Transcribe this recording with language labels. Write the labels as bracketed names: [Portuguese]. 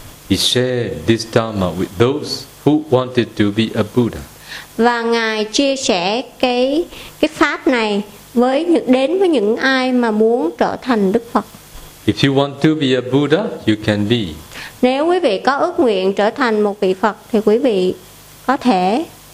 [English] He shared this dharma with those who wanted to be a Buddha. [Vietnamese] Và ngài chia sẻ cái pháp này với đến với những ai mà muốn trở thành Đức Phật. [English] If you want to be a Buddha, you can be. [Vietnamese] Nếu quý vị có ước nguyện trở thành một vị Phật thì quý vị có thể.